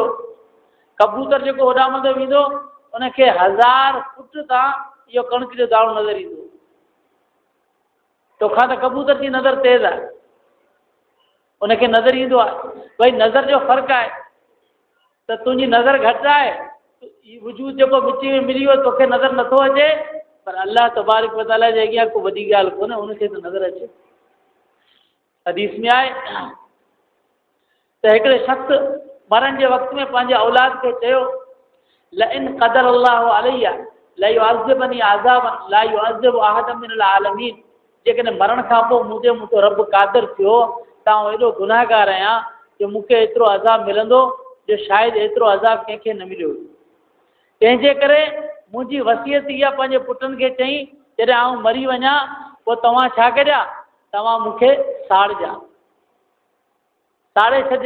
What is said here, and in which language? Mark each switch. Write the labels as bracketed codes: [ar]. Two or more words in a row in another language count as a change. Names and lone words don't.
[sd] कबूतर जेको होॾां मथे वेंदो उनखे 1000 फुट तां इहो कणिक जो दाणो नज़र ईंदो। तोखां त कबूतर जी नज़र तेज़ आहे, उनखे नज़र ईंदो आहे। भई नज़र जो फ़र्क़ु आहे त तुंहिंजी नज़र घटि आहे, वजूद जेको विच में मिली वियो तोखे नज़र नथो अचे, पर [ar] الله تبارك و تعالى [sd] जे अॻियां को वॾी ॻाल्हि कोन्हे, उनखे त नज़र अचे। हदीस में आहे त हिकिड़े शख़्स मरण जे वक़्त में पंहिंजे औलाद खे चयो, [ar] لئن قدر الله علي لا يعذبني عذابا لا يعذب أحدا من العالمين. [sd] जेकॾहिं मरण खां पोइ मुंहिंजो रब क़ादिर थियो त आउं एॾो गुनाहगार आहियां जो मूंखे एतिरो अज़ाब मिलंदो जो शायदि एतिरो अज़ाब कंहिंखे न मिलियो। तंहिंजे करे मुंहिंजी वसियत इहा पंहिंजे पुटनि खे चई, जॾहिं आउं मरी वञा पोइ तव्हां छा करिया, तव्हां मूंखे साड़िजा, साड़े छॾिया।